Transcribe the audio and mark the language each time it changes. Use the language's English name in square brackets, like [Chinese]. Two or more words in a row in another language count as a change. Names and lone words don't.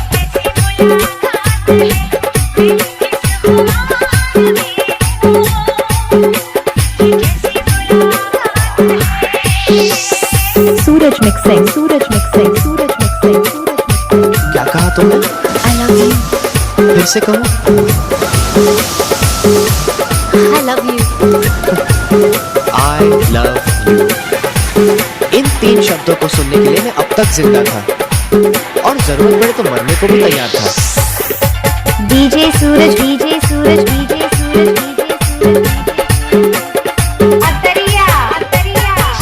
[Hindi] सूरज मिक्सिंग सूरज मिक्सिंग सूरज मिक्सिंग। क्या कहा तुमने? [English] I love you, [Hindi] फिर से कहो। [English] I love you, I love you। [Hindi] इन 3 शब्दों को सुनने के लिए मैं अब तक जिंदा था और जरूरत पड़े तो मरने को भी तैयार था। डीजे सूरज डीजे सूरज डीजे सूरज डीजे सूरज अतरिया अतरिया